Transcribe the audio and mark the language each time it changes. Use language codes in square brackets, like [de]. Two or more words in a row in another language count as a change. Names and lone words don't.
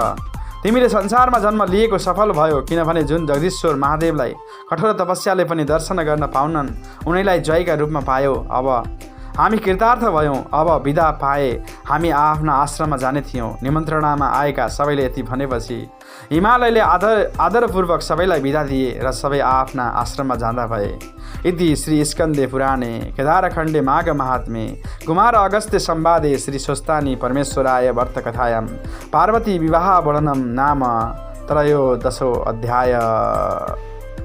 [ne] तिमीले संसारमा जन्म लिएको सफल भयो, किनभने जुन जगदीश्वर महादेवलाई कठोर तपस्याले पनि दर्शन गर्न पाउनन् उनीलाई जयका रूपमा पायो। अब हामी कृतार्थ भयौँ। अब बिदा पाए हामी आफ्ना आश्रममा जाने थियौँ। निमन्त्रणामा आएका सबैले यति भनेपछि हिमालयले आदरपूर्वक सबैलाई बिदा दिए र सबै आफ्ना आश्रममा जाँदा भए। [sa] इति श्री स्कन्दे पुराणे केदारखण्डे माघ महात्म्ये कुमार अगस्त्य संवादे श्री स्वस्तानी परमेश्वराय व्रतकथायां पार्वती विवाह वर्णनं नाम 13 अध्याय।